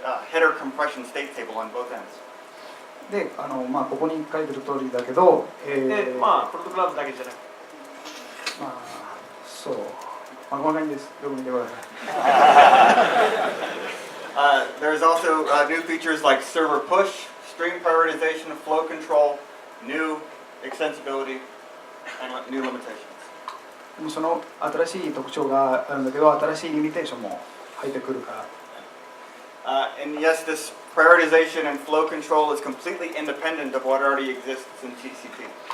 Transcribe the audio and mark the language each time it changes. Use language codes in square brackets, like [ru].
[en] header compression state table on both ends. [ja] でここに書いてる通りだけど、で、まあ、プロトクラウドだけじゃなくて、そう、こんな感じです。よく見てください。 [en] There's also new features like server push, stream prioritization, flow control, new extensibility, and new limitations. [ja] その新しい特徴があるんだけど、新しいリミテーションも入ってくるから。 [en] And yes, this prioritization and flow control is completely independent of what already exists in TCP.